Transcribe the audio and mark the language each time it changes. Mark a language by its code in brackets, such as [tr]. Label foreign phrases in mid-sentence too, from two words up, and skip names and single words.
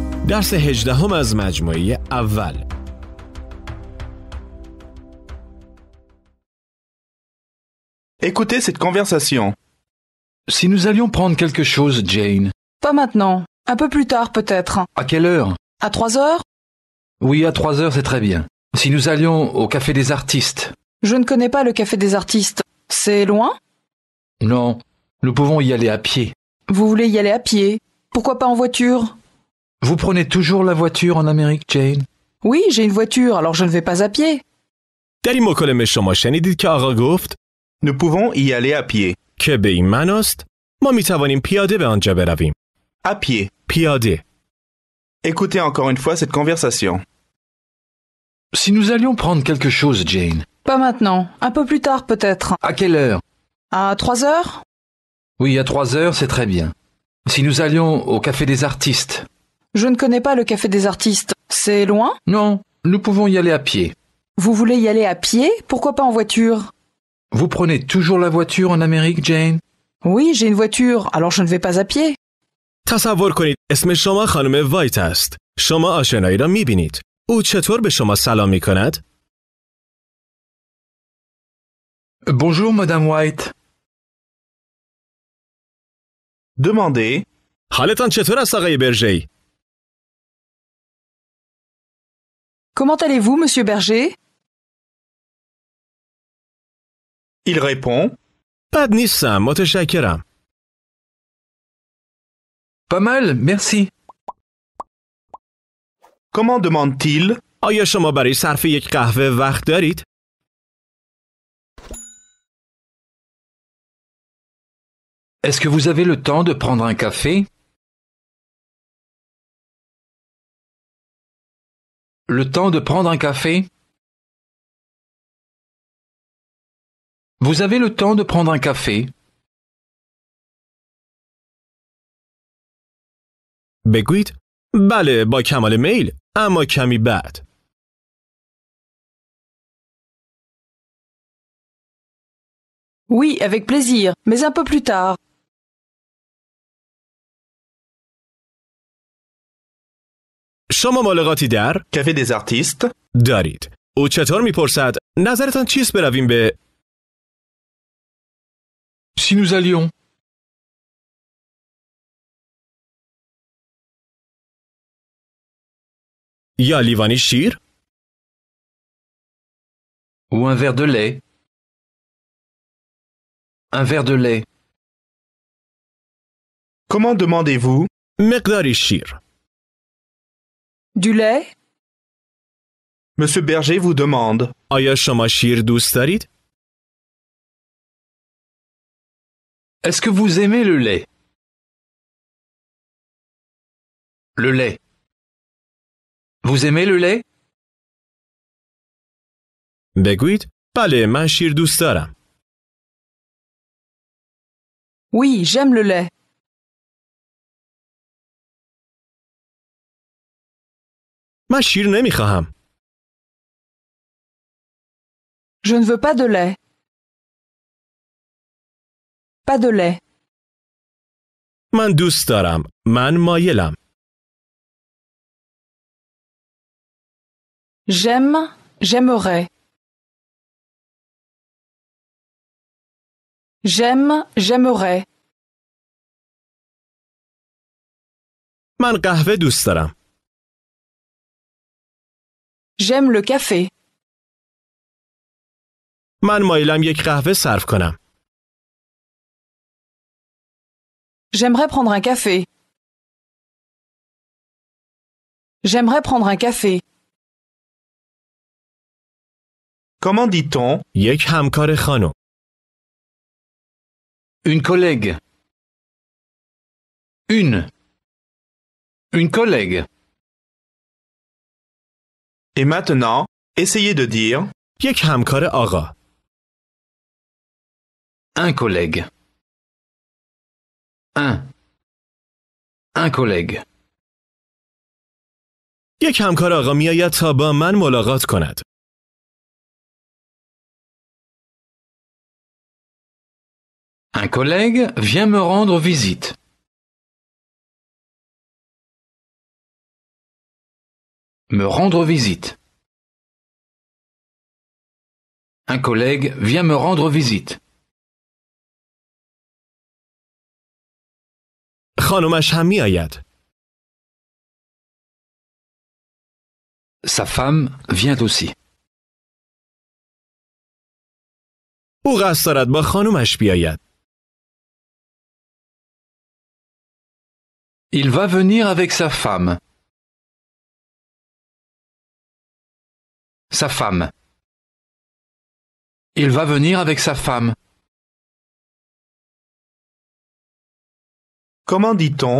[fa] درس 18 از مجموعه اول. [fr] Écoutez cette conversation. Si nous allions prendre quelque chose, Jane. Pas maintenant. Un peu plus tard peut-être. À quelle heure? À 3 heures? Oui, à 3 heures, c'est très bien. Si nous allions au Café des Artistes. Je ne connais pas le Café des Artistes. C'est loin? Non, nous pouvons y aller à pied. Vous voulez y aller à pied? Pourquoi pas en voiture? Vous prenez toujours la voiture en Amérique, Jane? Oui, j'ai une voiture, alors je ne vais pas à pied. [fa] در این مکالمه شما شنیدید که آقا گفت [fr] Nous pouvons y aller à pied. [fa] که به این معناست ما می توانیم پیاده به آنجا برویم. [fr] À pied. [fa] پیاده. [fr] Écoutez encore une fois cette conversation. Si nous allions prendre quelque chose, Jane. Pas maintenant. Un peu plus tard peut-être. À quelle heure? À 3 heures? Oui, à 3 heures, c'est très bien. Si nous allions au Café des Artistes. Je ne connais pas le Café des Artistes. C'est loin? Non, nous pouvons y aller à pied. Vous voulez y aller à pied? Pourquoi pas en voiture? Vous prenez toujours la voiture en Amérique, Jane? Oui, j'ai une voiture, alors je ne vais pas à pied. [fa] تصور کنید اسم شما خانم وایت است. شما آشنایی را می بینید. او چطور به شما سلام می کند؟ [fr] Bonjour, Madame White. Demandez. [fa] حالتان چطور است آقای برژی؟ [fr] Comment allez-vous, monsieur Berger? Il répond. [fa] بد نیستم، متشکرم. [fr] Pas mal, merci. Comment demande-t-il? [fa] آیا شما برای صرف یک قهوه وقت دارید؟ [fr] Est-ce que vous avez le temps de prendre un café? Le temps de prendre un café? Vous avez le temps de prendre un café? [fa] بگویید بله با کمال میل، اما کمی بعد. [fr] Oui, avec plaisir, mais un peu plus tard. [fa] شما ملاقاتی در Café des Artistes. دارید. او چطور میپرسد نظرتان چیست برویم به [fr] Si nous allions. [fa] یا لیوانی شیر؟ [fr] Ou un verre de lait? Un verre de lait. Comment demandez-vous? [fa] مقداری شیر. [fr] Du lait? Monsieur Berger vous demande. [fa] آیا شما شیر دوست دارید؟ [fr] Est-ce que vous aimez le lait? Le lait. Vous aimez le lait? [fa] بگویید بله من شیر دوست دارم. [fr] Oui, j'aime le lait. [fa] من شیر نمیخواهم. [fr] Je ne veux pas de lait. Pas de lait. [fa] من دوست دارم. من مایلم. [fr] J'aime, j'aimerais. J'aime, j'aimerais. [fa] من قهوه دوست دارم. [fr] J'aime le café. [fa] من مایلم یک قهوه صرف کنم. [fr] J'aimerais prendre un café. J'aimerais prendre un café. Comment dit-on? [fa] یک همکار خانم. [fr] Une collègue. Une collègue. Et maintenant, essayez de dire. [fa] یک همکار آقا. [fr] Un collègue. Un collègue. [fa] یک همکار آقا میآید تا با من ملاقات کند. [fr] Un collègue vient me rendre visite. Me rendre visite. Un collègue vient me rendre visite. [fa] خانمش هم می آید. [fr] Sa femme vient aussi. [fa] او قصد دارد با خانمش بیاید. [fr] Il va venir avec sa femme. Sa femme. Il va venir avec sa femme. Comment dit-on?